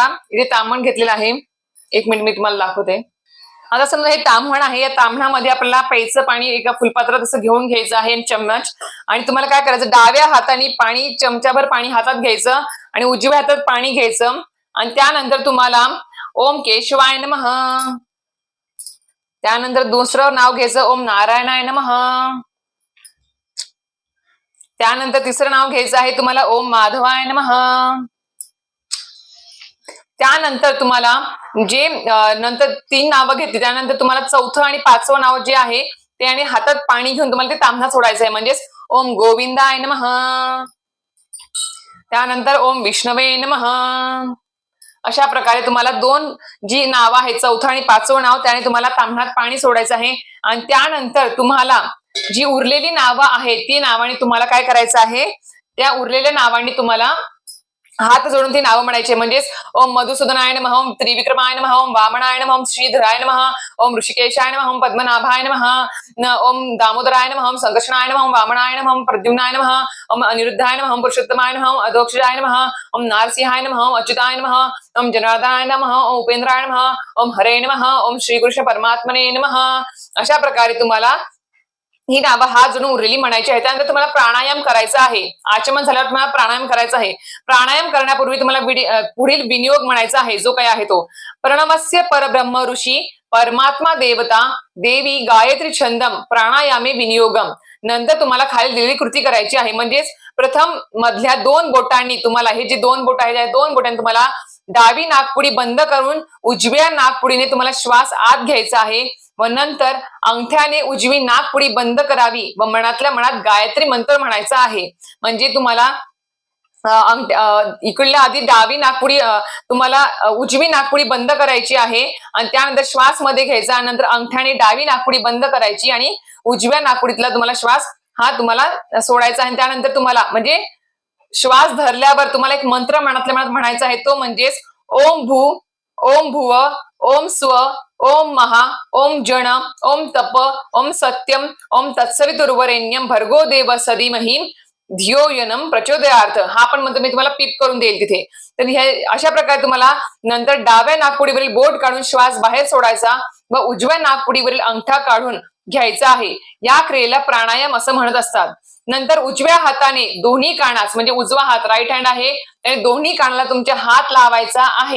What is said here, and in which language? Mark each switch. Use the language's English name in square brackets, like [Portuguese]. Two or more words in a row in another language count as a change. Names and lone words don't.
[Marathi] इथे ताम्हण घेतलेलं आहे. एक मिनिट मी तुम्हाला दाखवते. आता समजा हे ताम्हण आहे. या ताम्हणामध्ये आपल्याला प्यायचं पाणी एका फुलपात्रात असं घेऊन घ्यायचं आहे चम्मच. आणि तुम्हाला काय करायचं, डाव्या हाताने पाणी चमचाभर पाणी हातात घ्यायचं आणि उजव्या हातात पाणी घ्यायचं. आणि त्यानंतर तुम्हाला [Sanskrit] ओम केशवाय नमः, [Marathi] त्यानंतर दुसरं नाव घ्यायचं [Sanskrit] ओम नारायणाय नमः, [Marathi] त्यानंतर तिसरं नाव घ्यायचं आहे तुम्हाला [Sanskrit] ओम माधवाय नमः. [Marathi] त्यानंतर तुम्हाला जे नंतर 3 नावं घेतली त्यानंतर तुम्हाला 4थं आणि 5वं नाव जे आहे ते आणि हातात पाणी घेऊन तुम्हाला ते ताम्हणात सोडायचं आहे. म्हणजेच [Sanskrit] ओम गोविंदाय नमः, [Marathi] त्यानंतर [Sanskrit] ओम विष्णवे नमः. [Marathi] अशा प्रकारे तुम्हाला 2 जी नावं आहेत 4थं आणि 5वं नाव त्याने तुम्हाला ताम्हणात पाणी सोडायचं आहे. आणि त्यानंतर तुम्हाला जी उरलेली नावं आहेत ती नावाने तुम्हाला काय करायचं आहे, त्या उरलेल्या नावांनी तुम्हाला हात जोडून ती नावं म्हणायची. [Sanskrit] म्हणजेच ओम मधुसूदनाय नमः, ओम त्रिविक्रमाय नमः, ओम वामनाय नमः, ओम श्रीधराय नमः, ओम ऋषिकेशाय नमः, ओम पद्मनाभाय नमः, ओम दामोदराय नमः, ओम संकर्षणाय नमः, ओम वामनाय नमः, ओम प्रद्युम्नाय नमः, ओम अनिरुद्धाय नमः, ओम पुरुषोत्तमाय नमः, ओम अधोक्षजाय नमः, ओम नारसिंहाय नमः, ओम अच्युताय नमः, ओम जनार्दनाय नमः, ओम उपेंद्राय नमः, ओम हरे नमः, ओम श्रीकृष्ण परमात्मने नमः. [Marathi] अशा प्रकारे तुम्हाला ही नावं हात जोडून उरलेली म्हणायची आहे. त्यानंतर तुम्हाला प्राणायाम करायचा आहे. आचमन झाल्यावर तुम्हाला प्राणायाम करायचा आहे. प्राणायाम करण्यापूर्वी तुम्हाला पुढील विनियोग म्हणायचा आहे जो काय आहे तो. [Sanskrit] प्रणमस्य परब्रह्म ऋषी परमात्मा देवता देवी गायत्री छंदम प्राणायामे विनियोगम. [Marathi] नंतर तुम्हाला खाली दिलेली कृती करायची आहे. म्हणजेच प्रथम मधल्या 2 बोटांनी तुम्हाला, हे जे 2 बोट आहेत त्या 2 बोटांनी तुम्हाला डावी नाकपुडी बंद करून उजव्या नाकपुडीने तुम्हाला श्वास आत घ्यायचा आहे व नंतर अंगठ्याने उजवी नाकपुडी बंद करावी व मनातल्या मनात गायत्री मंत्र म्हणायचा आहे. म्हणजे तुम्हाला इकडल्या आधी डावी नाकपुडी तुम्हाला उजवी नाकपुडी बंद करायची आहे आणि त्यानंतर श्वास मध्ये घ्यायचा. नंतर अंगठ्याने डावी नाकपुडी बंद करायची आणि उजव्या नाकपुडीतला तुम्हाला श्वास हा तुम्हाला सोडायचा आहे. त्यानंतर तुम्हाला म्हणजे श्वास धरल्यावर तुम्हाला एक मंत्र मनातल्या मनात म्हणायचा आहे. तो म्हणजेच [Sanskrit] ओम भू, ओम भुव, ओम स्व, ओम महा, ओम जन, ओम तप, ओम सत्यम, ओम तत्सवितुर्वरेण्यम भर्गो देव सधीमहि धियोयनम प्रचोदयार्थ. [Marathi] हा पण मंत्र मी तुम्हाला पीप करून देईल तिथे. तर हे अशा प्रकारे तुम्हाला नंतर डाव्या नाकपुडीवरील बोट काढून श्वास बाहेर सोडायचा व उजव्या नाकपुडीवरील अंगठा काढून घ्यायचा आहे. या क्रियेला प्राणायाम असं म्हणत असतात. नंतर उजव्या हाताने दोन्ही कानास, म्हणजे उजवा हात [English] right hand [Marathi] आहे आणि दोन्ही कानाला तुमच्या हात लावायचा आहे.